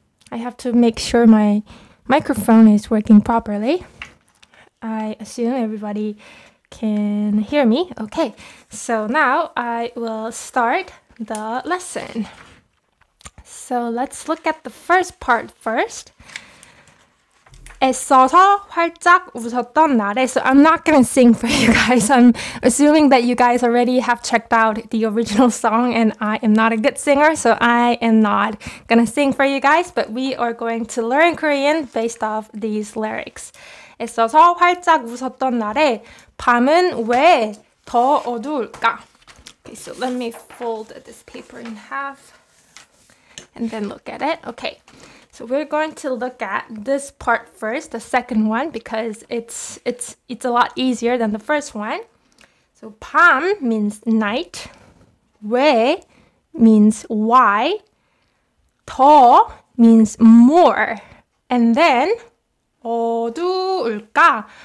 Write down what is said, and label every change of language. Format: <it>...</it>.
<en>I have to make sure my microphone is working properly. I assume everybody can hear me. Okay, so now I will start the lesson. So let's look at the first part first.</en> <ko>애써서 활짝 웃었던 날에.</ko> <en>So I'm not going to sing for you guys. I'm assuming that you guys already have checked out the original song, and I am not a good singer, so I am not going to sing for you guys, but we are going to learn Korean based off these lyrics.</en> <ko>애써서 활짝 웃었던 날에 밤은 왜 더 어두울까?</ko> <en>Okay, so let me fold this paper in half and then look at it. Okay, so we're going to look at this part first, the second one, because it's a lot easier than the first one. So 밤 means night, 왜 means why, 더 means more, and then 어두울까?</en>